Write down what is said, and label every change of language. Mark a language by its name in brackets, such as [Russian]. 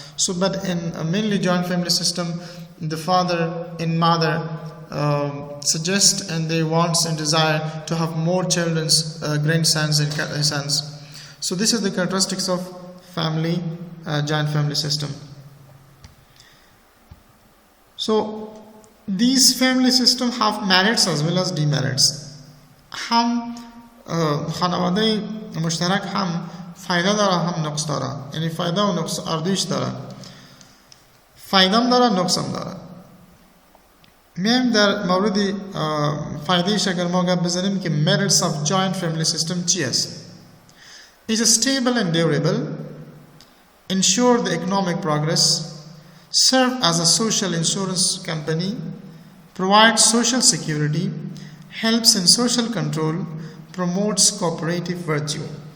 [English] So, but in a mainly joint family system, the father and mother suggest and they want and desire to have more children, grandsons and sons. So this is the characteristics of family, joint family system. So these family system have merits as well as demerits. [Persian] هم خانواده مشترک هم فایده داره هم نقص داره. یعنی فایده و نقص اردوش داره. فایده هم داره نقص هم داره. میایم در مورد فایدهش اگر ما گپ بزنیم که [English] merits of joint family system [Persian] چی است؟ [English] It is stable and durable, ensure the economic progress, serve as a social insurance company, provides social security, helps in social control, promotes cooperative virtue.